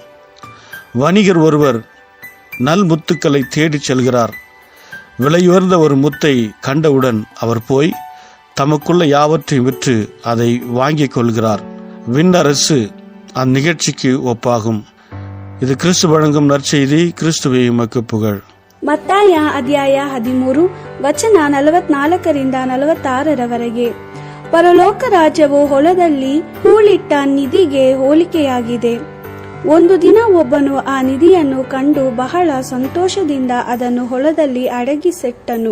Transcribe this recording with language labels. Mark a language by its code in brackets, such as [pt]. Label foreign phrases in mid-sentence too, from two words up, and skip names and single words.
[ta] வணிகர் ஒருவர் நல் முத்துக்களை தேடிச் செல்கிறார். விலையுயர்ந்த ஒரு முத்தை கண்டவுடன் அவர் போய் தமக்குள்ள யாவற்றையும் விற்று அதை வாங்கிக் கொள்கிறார். விண்ணரசு அந்நிகழ்ச்சிக்கு ஒப்பாகும். இது கிறிஸ்து வழங்கும் நற்செய்தி. கிறிஸ்துவே உமக்கு புகழ். [kn] ಮತ್ತಾಯ ಅಧ್ಯಾಯ 13 ವಚನ 44-46 ಪರಲೋಕ ರಾಜ್ಯವು ಹೊಲದಲ್ಲಿ ಹೂಳಿಟ್ಟ ನಿಧಿಗೆ ಹೋಲಿಕೆಯಾಗಿದೆ. ಒಂದು ದಿನ ಒಬ್ಬನು ಆ ನಿಧಿಯನ್ನು ಕಂಡು ಬಹಳ ಸಂತೋಷದಿಂದ ಅದನ್ನು ಹೊಲದಲ್ಲಿ ಅಡಗಿಸಿಟ್ಟನು.